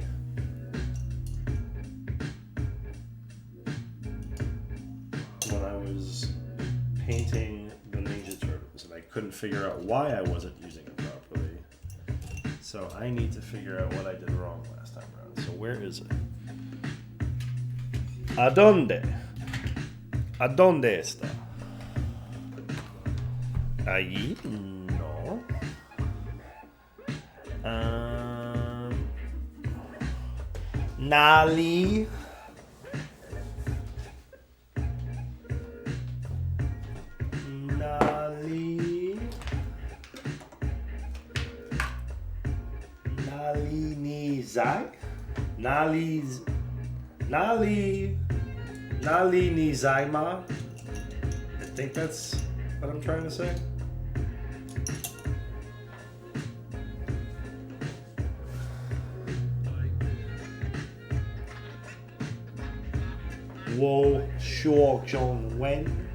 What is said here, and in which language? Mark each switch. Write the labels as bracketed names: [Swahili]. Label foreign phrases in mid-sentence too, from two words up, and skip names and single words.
[English] When I was painting the Ninja Turtles, and I couldn't figure out why I wasn't using it properly. So I need to figure out what I did wrong last time around. So where is it? [Spanish] ¿Adónde? ¿Adónde está? Allí? No. Nali? Nali? Nali Nizai? Nali Nizaima? [English] I think that's what I'm trying to say. [Chinese] 我说中文.